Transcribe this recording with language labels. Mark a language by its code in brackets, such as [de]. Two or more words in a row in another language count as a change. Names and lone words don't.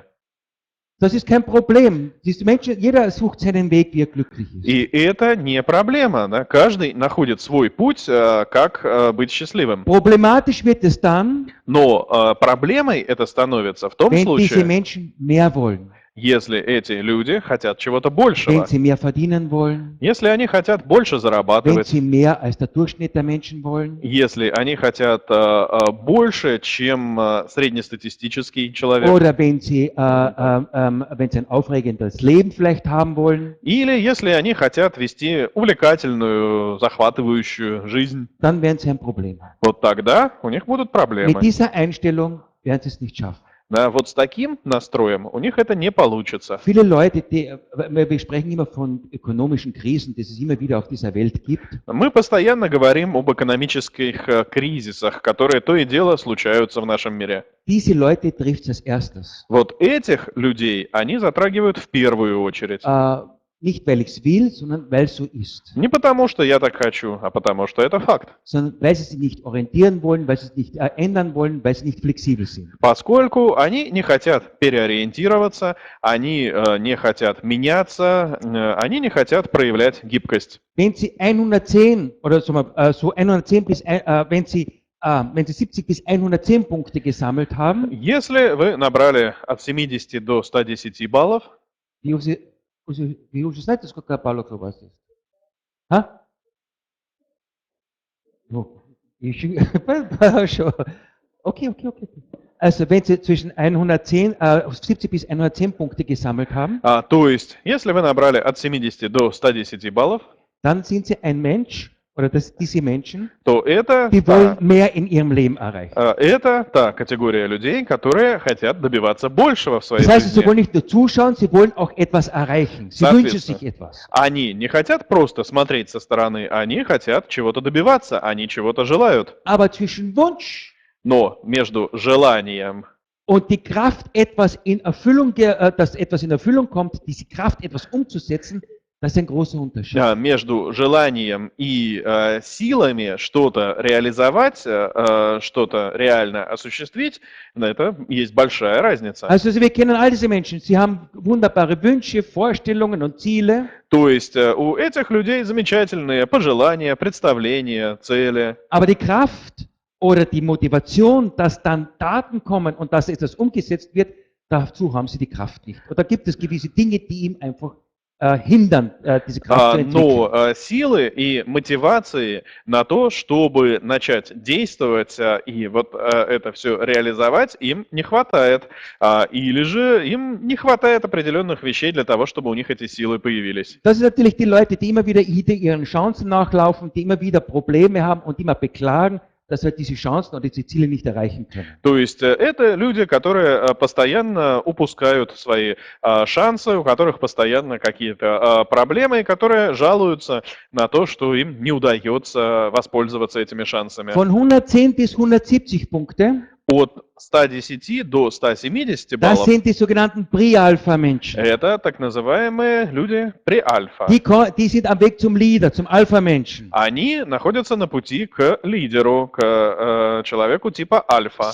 [de] Das ist kein Problem. Diese Menschen, jeder sucht seinen Weg, wie er glücklich ist. [ru] И это не проблема. Да? Каждый находит свой путь, как быть счастливым. [de] Problematisch wird es dann, [ru] Но проблемой это становится в том [de] wenn diese [ru] случае, [de] Menschen mehr wollen, [ru] если эти люди хотят чего-то большего. [de] wenn sie mehr verdienen wollen, [ru] Если они хотят больше [de] wenn [ru] зарабатывать, [de] sie mehr als der Durchschnitt der Menschen wollen, [ru] если они хотят больше, чем среднестатистический человек, [de] oder wenn sie ein aufregendes Leben vielleicht haben wollen, [ru] или если они хотят вести увлекательную, захватывающую жизнь, [de] dann werden sie ein Problem haben. [ru] вот тогда у них будут [de] Mit [ru] проблемы. [de] dieser Einstellung werden sie es nicht schaffen. [ru] Да, вот с таким настроем у них это не получится. [de] Viele Leute, wir sprechen immer von ökonomischen Krisen, die es immer wieder auf dieser Welt gibt. [ru] Мы постоянно говорим об экономических кризисах, которые то и дело случаются в нашем мире. [de] Diese Leute trifft es als erstes. [ru] Вот этих людей они затрагивают в первую очередь. [de] Nicht, weil ich es will, sondern weil es so ist. [ru] Не потому, что я так хочу, а потому, что это факт. [de] Sondern weil sie sich nicht orientieren wollen, weil sie es nicht ändern wollen, weil sie nicht flexibel sind. [ru] Поскольку они не хотят переориентироваться, они не хотят меняться, они не хотят проявлять гибкость. [de] Wenn sie 110 oder so 110 bis, wenn sie 70 bis 110 Punkte gesammelt haben, [ru] Если вы набрали от 70 до 110 баллов, [uk] Ви вже знаєте, скільки балок у вас є? [ru] А? Ну, хорошо. [de] Okay. Also wenn Sie zwischen 70 bis 110 Punkte gesammelt haben, [ru] то есть, если вы набрали от 70 до 110 баллов, [de] dann sind Sie ein Mensch, oder diese Menschen, [ru] то это [de] die wollen mehr in ihrem Leben erreichen. [ru] это та категория людей, которые хотят добиваться большего в своей [de] Das heißt, Sie wollen [ru] жизни. [de] nicht nur zuschauen, Sie wollen auch etwas erreichen. Sie wünschen sich etwas. [ru] Они не хотят просто смотреть со стороны, они хотят чего-то добиваться, они чего-то желают. [de] Aber zwischen Wunsch [ru] Но между желанием [de] und die Kraft, dass etwas in Erfüllung kommt, diese Kraft, etwas umzusetzen, das ist ein großer Unterschied. [ru] между желанием и силами что-то реализовать, что-то реально осуществить, это есть большая разница. [de] Also wir kennen all diese Menschen. Sie haben wunderbare Wünsche, Vorstellungen und Ziele. [ru] То есть у этих людей замечательные пожелания, представления, цели. [de] Aber die Kraft oder die Motivation, dass dann Taten kommen und dass etwas umgesetzt wird, dazu haben sie die Kraft nicht. Oder gibt es gewisse Dinge, die ihm einfach hindern, diese Kraft zu entwickeln. [ru] Но силы и мотивации на то, чтобы начать действовать и вот это все реализовать, им не хватает. Или же им не хватает определенных вещей для того, чтобы у них эти силы появились. [de] Das sind natürlich die Leute, die immer wieder ihren Chancen nachlaufen, die immer wieder Probleme haben und immer beklagen, dass wir diese Chancen oder diese Ziele nicht erreichen können. [ru] То есть это люди, которые постоянно упускают свои шансы, у которых постоянно какие-то проблемы, и которые жалуются на то, что им не удается воспользоваться этими шансами. [de] Von 110 bis 170 Punkte, [ru] От 110 до 170 [de] das [ru] баллов [de] sind die sogenannten Pre-Alpha-Menschen. [ru] это так называемые люди при-альфа. [de] Die sind am Weg zum Leader, zum Alpha-Menschen. [ru] Они находятся на пути к лидеру, к человеку типа альфа.